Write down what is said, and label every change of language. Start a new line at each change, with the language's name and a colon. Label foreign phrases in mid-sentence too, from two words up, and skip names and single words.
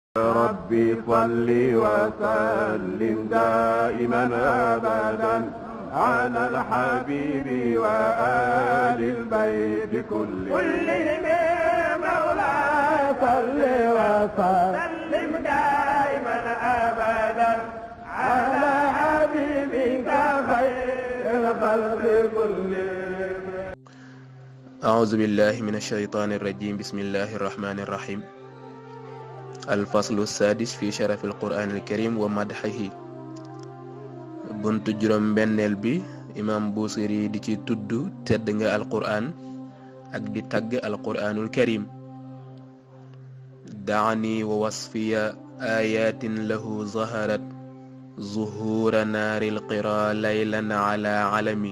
Arabic: ربي صل وسلم دائما أبدا على الحبيب وآل البيت كلهم مولاي صل وسلم دائما أبدا على حبيبك خير الخلق كلهم. أعوذ بالله من الشيطان الرجيم. بسم الله الرحمن الرحيم. الفصل السادس في شرف القرآن الكريم ومدحه.
Wolof: buntu juróom benneel bi imam Busiri di ci tudd tedd nga alquran ak di tagg
Arabic: القرآن الكريم. دعني ووصفي آيات له ظهرت ظهور نار القرى ليلا على علم.